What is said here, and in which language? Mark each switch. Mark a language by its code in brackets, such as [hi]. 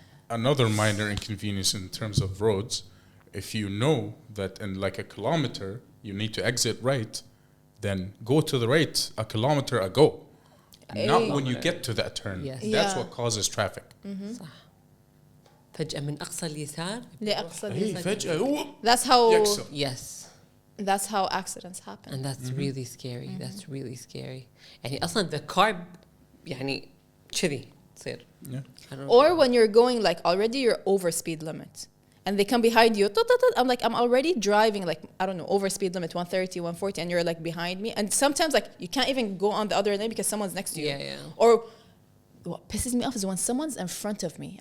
[en] Another minor inconvenience in terms of roads, if you know that in like a kilometer you need to exit right, then go to the right a kilometer ago, not when you get to that turn. Yes. That's what causes traffic. [ar] صح. فجأة من أقصى اليسار لأقصى Hey, فجأة [en] That's how [ar] يكسر. [en] yes. That's how accidents happen. And that's really scary. That's really scary. [ar] يعني أصلاً [en] the car [ar] يعني كذي تصير. [en] Yeah. Or when you're going like already you're over speed limit and they come behind you. I'm like, I'm already driving like, I don't know, over speed limit 130, 140 and you're like behind me. And sometimes like you can't even go on the other lane because someone's next to you. Yeah. Or what pisses me off is when someone's in front of me.